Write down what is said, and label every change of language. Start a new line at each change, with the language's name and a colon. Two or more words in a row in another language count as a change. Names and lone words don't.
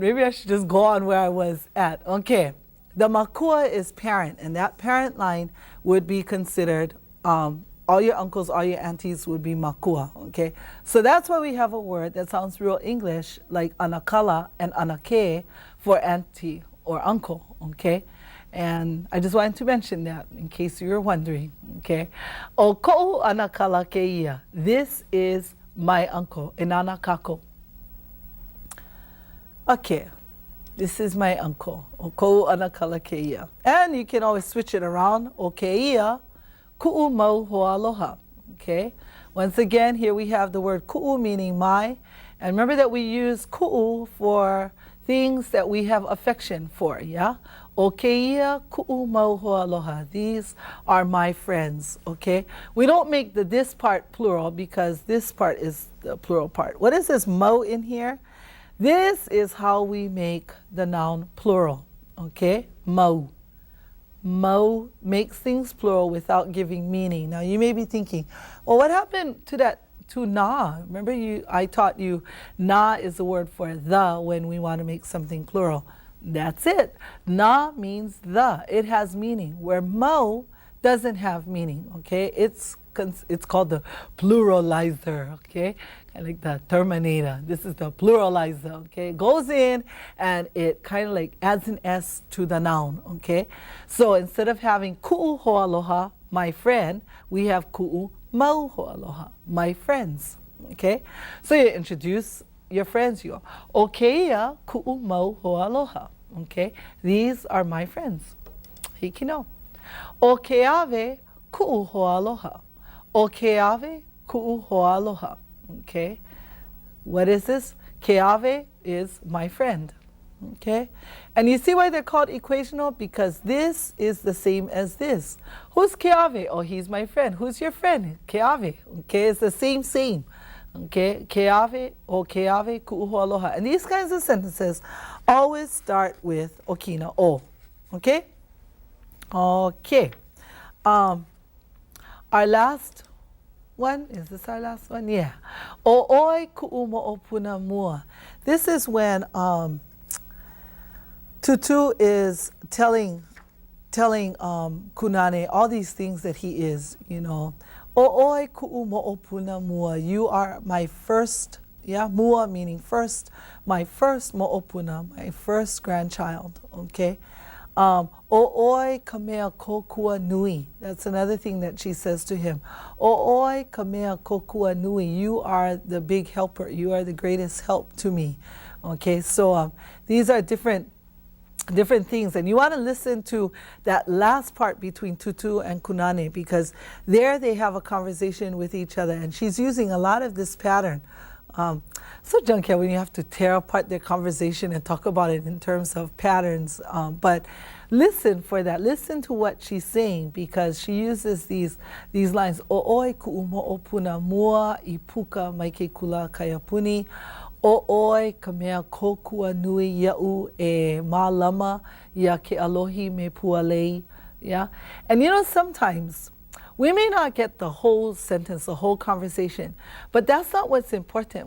English: Maybe I should just go on where I was at. Okay, the makua is parent, and that parent line would be considered, all your uncles, all your aunties would be makua, okay? So that's why we have a word that sounds real English, like anakala and anake for auntie or uncle, okay? And I just wanted to mention that in case you were wondering, okay?
Hawaiian: O ko'u anakala keia.
English: This is my uncle,
Hawaiian: inana kako.
English: Okay, this is my uncle,
Hawaiian: o ko'u anakala keia.
English: And you can always switch it around,
Hawaiian: o keia, ku'u mau ho'aloha,
English: okay? Once again, here we have the word ku'u meaning my. And remember that we use ku'u for things that we have affection for, yeah?
Hawaiian: O keia ku'u mau ho'aloha.
English: These are my friends, okay? We don't make this part plural because this part is the plural part. What is this mo in here? This is how we make the noun plural, okay? Mau. Mo makes things plural without giving meaning. Now you may be thinking, well, what happened to na? Remember I taught you na is the word for the when we want to make something plural. That's it. Na means the. It has meaning, where mo doesn't have meaning, okay? It's called the pluralizer, okay? Kind of like the Terminator. This is the pluralizer, okay? It goes in and it kind of like adds an S to the noun, okay? So instead of having
Hawaiian: ku'u ho'aloha,
English: my friend, we have
Hawaiian: ku'u mau ho'aloha,
English: my friends, okay? So you introduce your friends, you go,
Hawaiian: okeia ku'u mau ho'aloha,
English: okay? These are my friends.
Hawaiian: Hikino. Okeave ku'u ho'aloha. Okeave ku'u ho'aloha.
English: Okay. What is this? Keave is my friend. Okay. And you see why they're called equational? Because this is the same as this. Who's Keave? Oh, he's my friend. Who's your friend? Keave. Okay. It's the same. Okay.
Hawaiian: Keave o keave ku'u ho'aloha.
English: And these kinds of sentences always start with okina o. Okay. Okay. Our last one, is this our last one? Yeah.
Hawaiian: O'oi ku'u mo'opuna mua.
English: This is when Tutu is telling Kunane all these things that he is, you know.
Hawaiian: O'oi ku'u mo'opuna mua.
English: You are my first, yeah, mua meaning first, my first mo'opuna, my first grandchild, okay?
Hawaiian: O'oi kamea kokua nui.
English: That's another thing that she says to him.
Hawaiian: O'oi kamea kokua nui.
English: You are the big helper. You are the greatest help to me. Okay, so these are different things. And you want to listen to that last part between Tutu and Kunane, because there they have a conversation with each other. And she's using a lot of this pattern. So junkyard when you have to tear apart their conversation and talk about it in terms of patterns. But listen for that. Listen to what she's saying, because she uses these lines.
Hawaiian: O'oi ku'u mo'opuna mua I puka mai ke Kulāiwi puni. O'oi ka mea kokua nui ia'u e mālama ia ke alohi me pualei.
English: Yeah? And you know, sometimes we may not get the whole sentence, the whole conversation, but that's not what's important.